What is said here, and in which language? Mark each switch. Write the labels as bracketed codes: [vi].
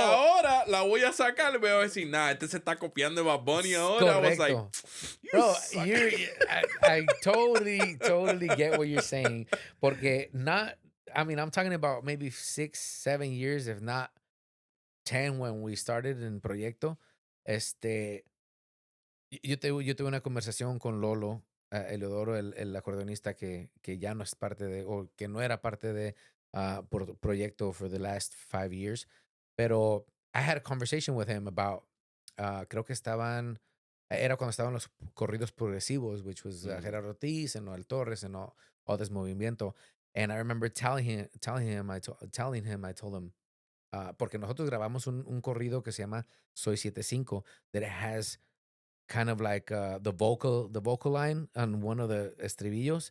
[es] ahora la voy a sacar y me voy a decir, nah, este se está copiando de Bad Bunny ahora. [en] I was like, [es] Correcto. [en] you Bro, suck. I totally get what you're saying. Porque I mean, I'm talking about maybe 6, 7 years, if not 10 when we started in Proyecto. [es] Este, yo tuve una conversación con Lolo, Eleodoro, el acordeonista que ya no es parte de, o que no era parte de Proyecto [en] for the last 5 years. Pero I had a conversation with him about, [es] creo que era cuando estaban los corridos progresivos, [en] which was Mm, Gerardo Ortiz and Noel Torres and all this movimiento. And I remember telling him, I told him, [es] porque nosotros grabamos un corrido que se llama Soy 75, [en] that it has kind of like the vocal line on one of the estribillos.